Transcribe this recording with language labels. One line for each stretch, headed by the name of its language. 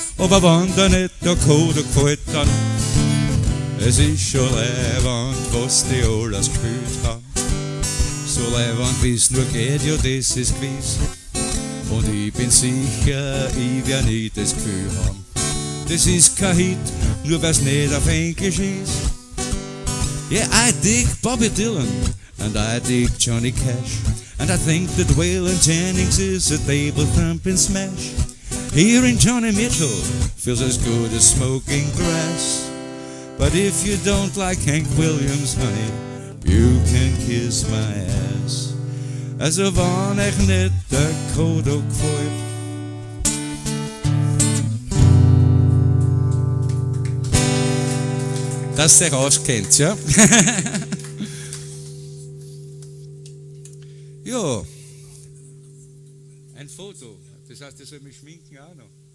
German: Aber wenn da nicht der Code gefällt, dann es ist schon leiwand, was die alles gespielt haben. So leiwand wie's nur geht, ja das ist gewiss. Und ich bin sicher, ich werd nie das Gefühl haben. Das ist kein Hit, nur weil's nicht auf Englisch ist.
English: Yeah, I dig Bobby Dylan, and I dig Johnny Cash, and I think that Waylon Jennings is a table-thumping smash. Hearing Johnny Mitchell feels as good as smoking grass. But if you don't like Hank Williams, honey, you can kiss my ass.
German: Also wann euch nicht der Kodo gefällt. Dass ihr auskennt, ja? Ja. Ein Foto. Das heißt, ihr sollt mich schminken auch noch.